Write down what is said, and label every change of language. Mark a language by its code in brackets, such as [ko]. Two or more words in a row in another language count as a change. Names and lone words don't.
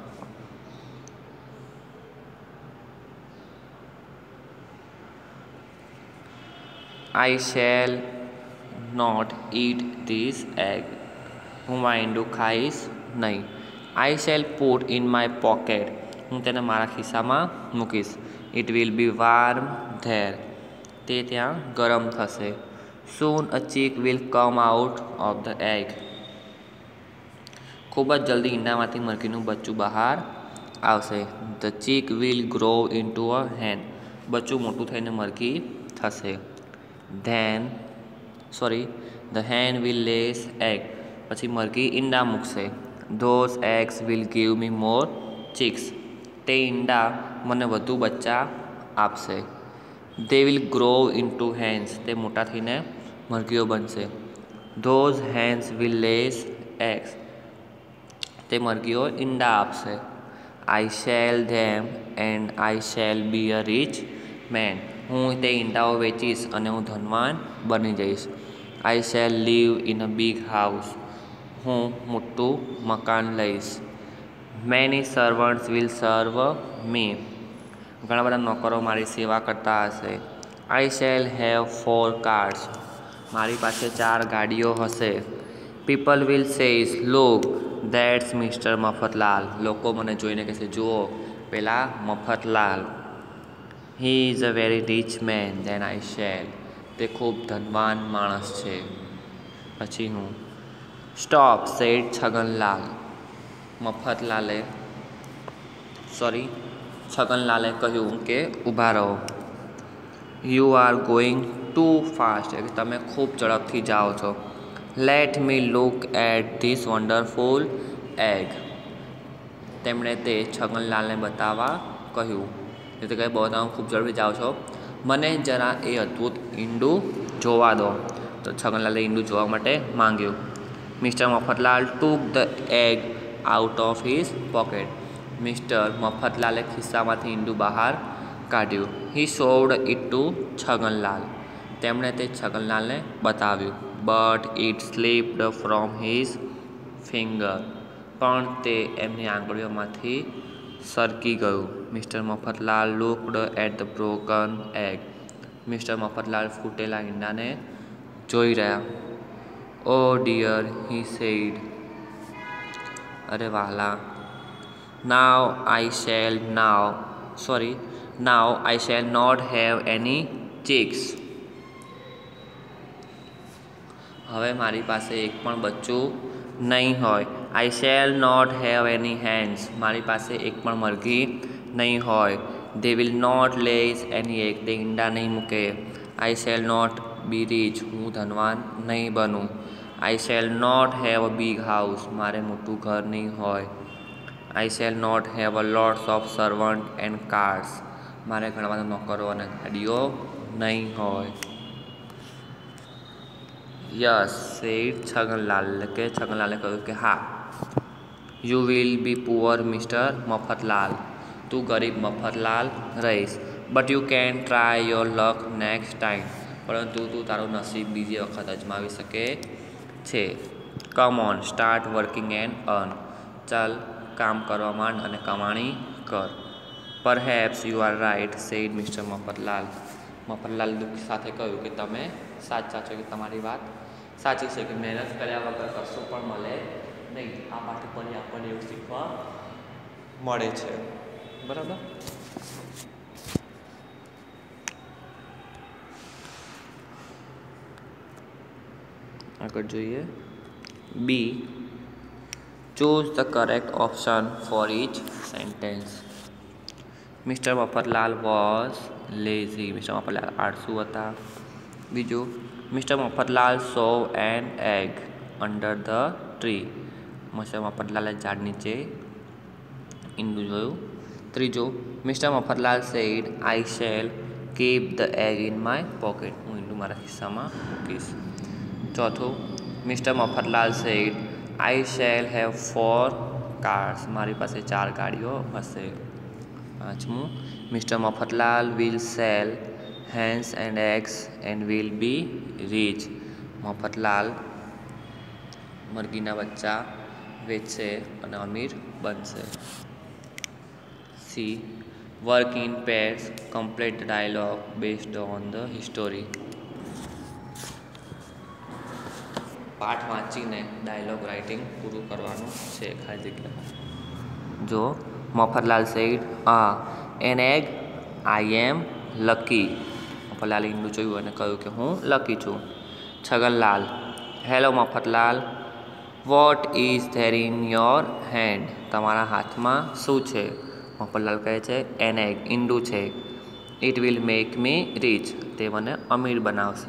[en] I shall not eat this egg. [gu] હું આ ઈંડું ખાઈશ નહીં. [en] I shall put in my pocket. [gu] હું તેને મારા ખિસ્સામાં મૂકીશ. [en] It will be warm there. [gu] તે ત્યાં ગરમ થશે. [en] Soon a chick will come out of the egg. [gu] ખૂબ જ જલ્દી ઈંડામાંથી મરઘીનું બચ્ચું બહાર આવશે. [en] The chick will grow into a hen. [gu] બચ્ચું મોટું થઈને મરઘી થશે. [en] The hen will lay egg. [gu] પછી મરઘી ઈંડા મૂકશે. [en] Those eggs will give me more chicks. [gu] તે ઈંડા મને વધુ બચ્ચા આપશે. [en] They will grow into hens. [gu] તે મોટા થઈને મરઘીઓ બનશે. [en] Those hens will lay eggs. [gu] તે મરઘીઓ ઈંડા આપશે. [en] I sell them and I shall be a rich man. [gu] હું તે ઈંડાઓ વેચીશ અને હું ધનવાન બની જઈશ. [en] I shall live in a big house. [gu] હું મોટું મકાન લઈશ. [en] Many servants will serve me. [gu] ઘણા બધા નોકરો મારી સેવા કરતા હશે. [en] I shall have 4 cars. [gu] મારી પાસે 4 ગાડીઓ હશે. [en] People will say, look, that's Mr. [gu] મફતલાલ. લોકો મને જોઈને કહેશે, જુઓ પેલા મફતલાલ. [en] He is a very rich man. Then I shall. [gu] તે ખૂબ ધનવાન માણસ છે. પછી હું [en] Stop, said [gu] છગનલાલ. છગનલાલે કહ્યું કે ઊભા રહો. [en] You are going too fast. [gu] એટલે તમે ખૂબ ઝડપથી જાઓ છો. [en] Let me look at this wonderful egg. [gu] તેમણે તે છગનલાલને બતાવવા કહ્યું. એટલે કે બહુ તમે ખૂબ ઝડપથી જાઓ છો, મને જરા એ અદ્ભુત ઈંડું જોવા દો. તો છગનલાલે ઈંડું જોવા માટે માંગ્યું. Mr. [en] મફતલાલ took the egg out of his pocket. [gu] મિસ્ટર મફતલાલે ખિસ્સામાંથી ઈંડું બહાર કાઢ્યું. [en] He showed it to છગનલાલ. [gu] તેમણે તે છગનલાલને બતાવ્યું. [en] But it slipped from his finger. [gu] પણ તે એમની આંગળીઓમાંથી સરકી ગયું. [en] મિસ્ટર મફતલાલ looked at the broken egg. [gu] મિસ્ટર મફતલાલ ફૂટેલા ઈંડાને જોઈ રહ્યા. [en] Oh dear, he said. [gu] અરે વાલા. [en] Now I shall not have any chicks. [gu] હવે મારી પાસે એક પણ બચ્ચું નહીં હોય. [en] I shall not have any hens. [gu] મારી પાસે એક પણ મરઘી નહીં હોય. [en] They will not lay any egg. [gu] તે ઈંડા નહીં મૂકે. [en] I shall not be rich. [gu] હું ધનવાન નહીં બનું. [en] I shall not have a big house. [gu] મારે મોટું ઘર નહીં હોય. [en] I shall not have a lots of servants and cars. [gu] મારે ઘણા બધા નોકરો અને ગાડીઓ નહીં હોય. [en] Yes, said છગનલાલ. [gu] કે છગનલાલે કહ્યું કે હા. [en] You will be poor, Mr. મફતલાલ. [gu] તું ગરીબ મફતલાલ રહીશ. [en] But you can try your luck next time. [gu] પરંતુ તું તારું નસીબ બીજી વખત અજમાવી શકે છે. [en] Come on, start working and earn. [gu] ચાલ કામ કરવા માંડ અને કમાણી કર. [en] Perhaps you are right, said Mr. મફતલાલ. [gu] મફતલાલ દુઃખ સાથે કહ્યું કે તમે સાચા છો, કે તમારી વાત સાચી છે કે મહેનત કર્યા વગર કશું પણ મળે નહીં. આ પાઠ ઉપરથી આપણને એવું શીખવા મળે છે. બરાબર. આગળ જોઈએ. [en] B. Choose the correct option for each sentence. Mr. મફતલાલ was lazy. [gu] મિસ્ટર મફતલાલ આળસુ હતા. બીજું, મિસ્ટર મફતલાલ [en] saw an egg under the tree. [gu] મિસ્ટર મફતલાલે ઝાડ નીચે ઈંડું જોયું. [en] ત્રીજું, મિસ્ટર મફતલાલ said, I shall keep the egg in my pocket. [gu] હું ઈંડું મારા ખિસ્સામાં મૂકીશ. ચોથું, મિસ્ટર મફતલાલ [en] said, I shall have 4 cars. [gu] મારી પાસે 4 ગાડીઓ હશે. [en] પાંચમું, મિસ્ટર મફતલાલ will sell hens and eggs and will be rich. [gu] મફતલાલ મરઘીના બચ્ચા વેચશે અને અમીર બનશે. [en] C. Work in pairs. Complete the dialogue based on the history. [gu] પાઠ વાંચીને ડાયલોગ રાઇટિંગ પૂરું કરવાનું છે. ખાલી જગ્યા. જો [en] મફતલાલ said, an egg, I am lucky. [gu] મફતલાલે ઈંડું જોયું અને કહ્યું કે હું લકી છું. [en] Chhaganlal, hello Mafatlal, what is there in your hand? [gu] તમારા હાથમાં શું છે? મફતલાલ કહે છે [en] an egg, [gu] ઈંડું છે. [en] It will make me rich, [gu] તે મને અમીર બનાવશે.